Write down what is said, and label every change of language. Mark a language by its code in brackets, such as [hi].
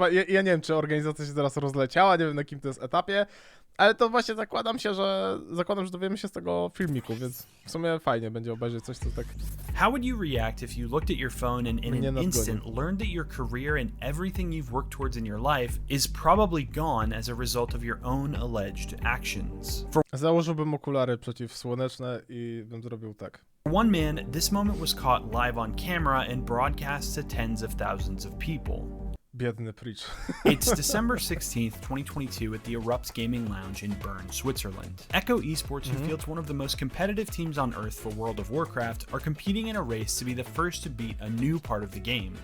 [pl] Chyba, ja nie wiem, czy organizacja się teraz rozleciała, nie wiem na jakim to jest etapie, ale to właśnie zakładam, że dowiemy się z tego filmiku, więc w sumie fajnie będzie obejrzeć coś, co tak... [en] How would you react if you looked at your phone and in an instant learned that your career and everything you've worked towards in your life is probably gone as a result of your own alleged actions? [pl] Założyłbym okulary przeciwsłoneczne i bym zrobił tak. [en] For one man, this moment was caught live on camera and broadcast to tens of thousands of people. [pl] Biedny Preach. [en] It's December 16th, 2022 at the Erupts Gaming Lounge in Bern, Switzerland. Echo Esports, who fields one of the most competitive teams on Earth for World of Warcraft, are competing in a race to be the first to beat a new part of the game.